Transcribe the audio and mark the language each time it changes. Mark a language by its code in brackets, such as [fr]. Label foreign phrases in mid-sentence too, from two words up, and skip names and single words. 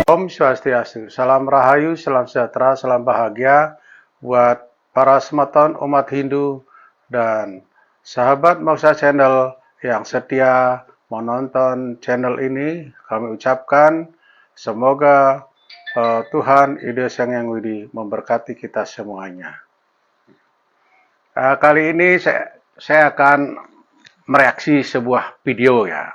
[id] Swastiastu, salam rahayu, salam sejahtera, salam bahagia buat para semeton umat Hindu dan sahabat Moksha Channel yang setia menonton channel ini. Kami ucapkan semoga Tuhan Ida Sang Hyang Widi memberkati kita semuanya. Kali ini saya akan mereaksi sebuah video ya.